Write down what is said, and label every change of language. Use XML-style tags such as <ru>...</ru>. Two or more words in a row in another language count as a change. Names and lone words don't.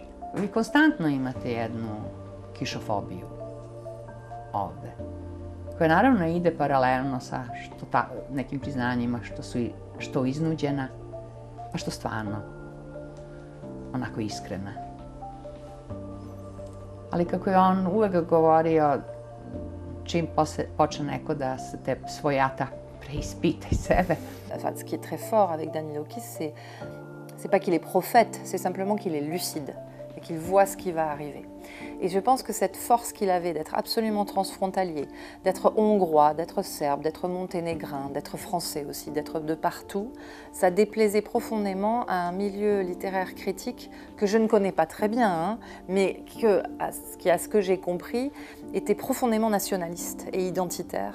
<sr>Vi konstantno imate jednu kišofobiju ovde, koja naravno ide paralelno sa nekim priznanjima što iznuđena, a što stvarno onako iskrena. Ali kako je on uvek govorio, čim počne neko da se te svojata preispitaj sebe.</sr> <fr>Enfin, ce qui est très fort avec Danilo Kiss, c'est pas qu'il est prophète, c'est simplement qu'il est lucide et qu'il voit ce qui va arriver. Et je pense que cette force qu'il avait d'être absolument transfrontalier, d'être hongrois, d'être serbe, d'être monténégrin, d'être français aussi, d'être de partout, ça déplaisait profondément à un milieu littéraire critique que je ne connais pas très bien, hein, mais qui, à ce que j'ai compris, était profondément nationaliste et identitaire.</fr>